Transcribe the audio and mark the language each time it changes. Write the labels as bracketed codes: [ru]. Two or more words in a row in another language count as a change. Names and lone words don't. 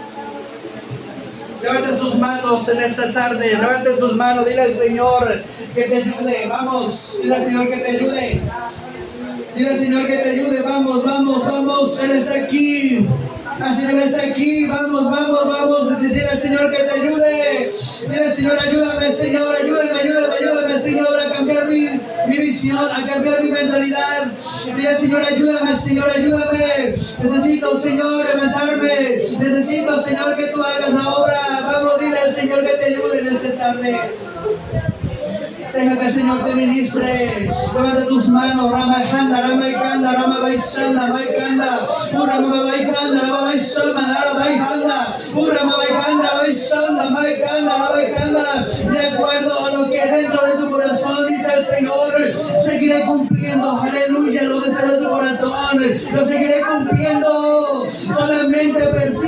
[es] Levante sus manos en esta tarde, levante sus manos, dile al Señor que te ayude, vamos, dile al Señor que te ayude, dile al Señor que te ayude, vamos, vamos, vamos, Él está aquí, el Señor está aquí, vamos, vamos, vamos, dile al Señor que te ayude, dile al Señor: ayúdame, Señor, ayúdame, ayúdame, ayúdame, Señor, a cambiar mi visión, a cambiar mi mentalidad. Dile al Señor: ayúdame, Señor, ayúdame, necesito, Señor, levantarme, necesito, Señor, que tú hagas la obra. Vamos, dile al Señor que te ayude en esta tarde. Deja que el Señor te ministre. Levanta tus manos. Rama Handa, Rama Ikanda, Rama Baisanda, Baikanda, Urama Baikanda, Rama Baisama, Rama Baikanda, Urama Baikanda, Baisanda, Baikanda, Baikanda. De acuerdo a lo que dentro de tu corazón dice el Señor, seguiré cumpliendo, aleluya, lo deseos de tu corazón, lo seguiré cumpliendo. Solamente